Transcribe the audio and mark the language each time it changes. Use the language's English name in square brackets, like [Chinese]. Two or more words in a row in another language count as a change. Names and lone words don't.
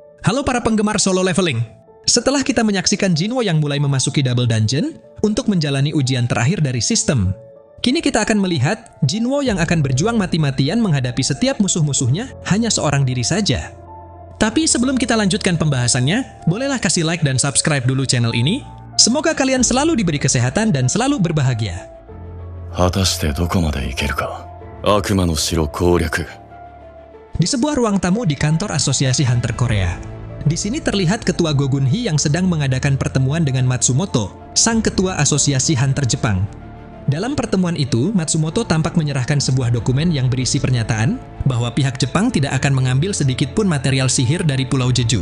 [Indonesian] Halo para penggemar solo leveling. Setelah kita menyaksikan Jinwo yang mulai memasuki [English] double dungeon [Indonesian] untuk menjalani ujian terakhir dari sistem, kini kita akan melihat Jinwo yang akan berjuang mati-matian menghadapi setiap musuh-musuhnya hanya seorang diri saja. Tapi sebelum kita lanjutkan pembahasannya, bolehlah kasih like dan subscribe dulu channel ini. Semoga kalian selalu diberi kesehatan dan selalu berbahagia. [Japanese] 果たしてどこまで行けるか。悪魔の城攻略。 [Indonesian] Di sebuah ruang tamu di kantor Asosiasi Hunter Korea. Di sini terlihat Ketua Go Gun-hee yang sedang mengadakan pertemuan dengan Matsumoto, sang Ketua Asosiasi Hunter Jepang. Dalam pertemuan itu, Matsumoto tampak menyerahkan sebuah dokumen yang berisi pernyataan bahwa pihak Jepang tidak akan mengambil sedikit pun material sihir dari Pulau Jeju.